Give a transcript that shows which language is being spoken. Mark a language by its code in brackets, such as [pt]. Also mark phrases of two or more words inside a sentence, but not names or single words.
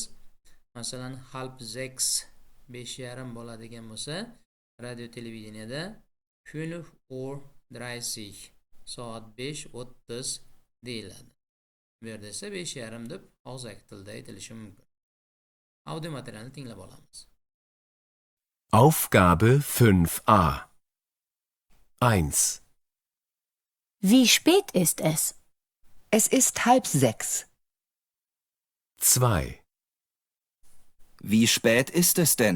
[uz] Masalan, 5:30 5:30 bo'ladigan bo'lsa, radio televideniyada 5:30 soat 5:30 deyiladi. Bu yerda esa 5:30 deb og'zaki tilda aytilishi mumkin. Audio materialni tinglab olamiz. [de] Aufgabe 5a 1. Wie spät ist es? Es ist 5:30. 2. Wie spät ist es denn?